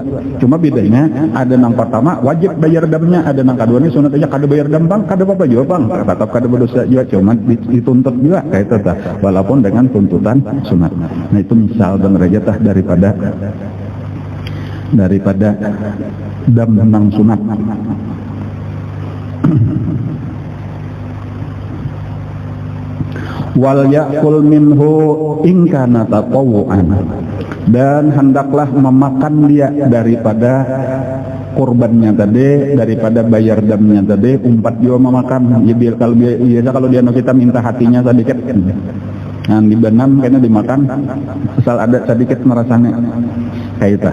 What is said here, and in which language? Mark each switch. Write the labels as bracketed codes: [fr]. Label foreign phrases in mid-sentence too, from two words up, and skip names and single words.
[bjn] Cuma bedanya ada nang pertama wajib bayar damnya, ada nang kedua ini sunat aja kada bayar dam bang, kada apa-apa juga bang, tetap kada berdosa juga, cuma dituntut juga kayak itu tah. Walaupun dengan tuntutan sunat. Nah itu misal dan rajatah daripada dam nang sunat. [ar] Wal ya'kul minhu in kana tatawu'an, [bjn] dan hendaklah memakan dia daripada kurbannya tadi, daripada bayar damnya tadi, umpat juga memakan. Ya biar kalau dia kita minta hatinya sedikit, nah dibenam karena dimakan, asal ada sedikit merasanya kayak itu.